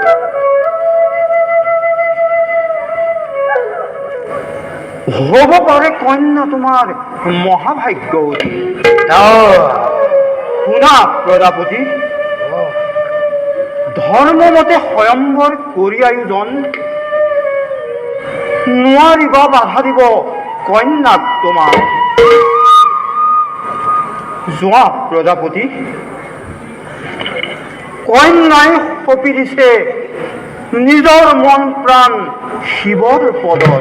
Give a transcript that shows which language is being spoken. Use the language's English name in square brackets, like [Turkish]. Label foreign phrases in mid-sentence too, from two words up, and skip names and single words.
[Assamese] হব পারে কন্যা তোমার মহাভাগ্যবতী। শুনা প্রজাপতি, ধর্মমতে স্বয়ম্বর করি আয়োজন নোৱাৰিবা বাধা দিব কন্যাক তোমার। যোৱা প্রজাপতি, কন্যাই সঁপি দিছে নিজৰ মন প্ৰাণ শিৱৰ পদত।